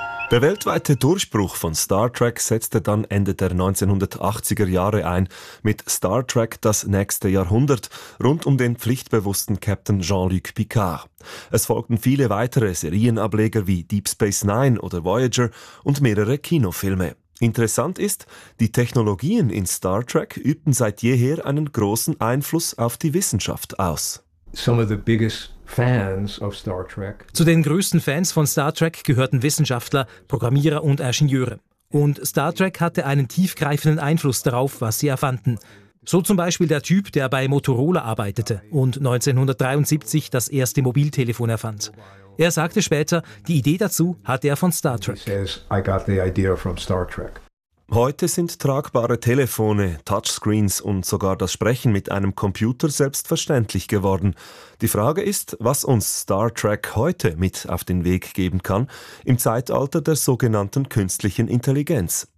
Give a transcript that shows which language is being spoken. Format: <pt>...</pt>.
<de>Der weltweite Durchbruch von Star Trek setzte dann Ende der 1980er Jahre ein mit Star Trek – Das nächste Jahrhundert rund um den pflichtbewussten Captain Jean-Luc Picard. Es folgten viele weitere Serienableger wie Deep Space Nine oder Voyager und mehrere Kinofilme. Interessant ist, die Technologien in Star Trek übten seit jeher einen großen Einfluss auf die Wissenschaft aus.</de> <en>Some of the biggest fans of Star Trek.</en> <de>Zu den größten Fans von Star Trek gehörten Wissenschaftler, Programmierer und Ingenieure. Und Star Trek hatte einen tiefgreifenden Einfluss darauf, was sie erfanden. So zum Beispiel der Typ, der bei Motorola arbeitete und 1973 das erste Mobiltelefon erfand. Er sagte später, die Idee dazu hatte er von Star Trek.</de> <en>He says, I got the idea from Star Trek.</en> <de>Heute sind tragbare Telefone, Touchscreens und sogar das Sprechen mit einem Computer selbstverständlich geworden. Die Frage ist, was uns Star Trek heute mit auf den Weg geben kann, im Zeitalter der sogenannten künstlichen Intelligenz.</de>